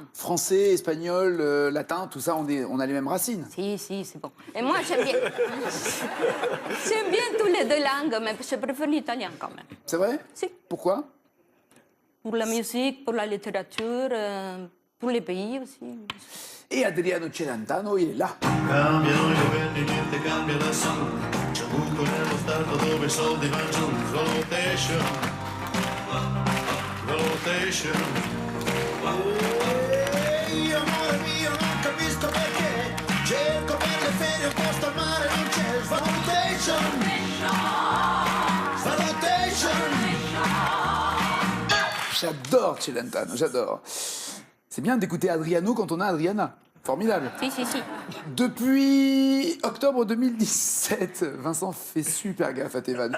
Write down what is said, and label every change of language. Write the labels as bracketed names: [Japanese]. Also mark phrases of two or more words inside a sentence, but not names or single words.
[French] Français, espagnol, latin, tout ça, on a les mêmes racines. Si, c'est bon. Et moi, j'aime bien... j'aime bien toutes les deux langues, mais je préfère l'italien quand même. C'est vrai? Si. Pourquoi? Pour la musique, pour la littérature, pour les pays aussi. Et Adriano Celentano, il est là. [Italian] Cambiano gli uomini, niente cambia da solo. C'è un buco nello stato dove i soldi vanno giù. [French] Rotation, rotation. [Italian] Io amore mio non capisco perché. Cerco per le ferie un posto al mare non c'è. [French] Rotation, rotation. J'adore Celentano, j'adore. C'est bien d'écouter Adriano quand on a Adriana. Formidable. Si. Depuis octobre 2017, Vincent fait super gaffe à tes vannes.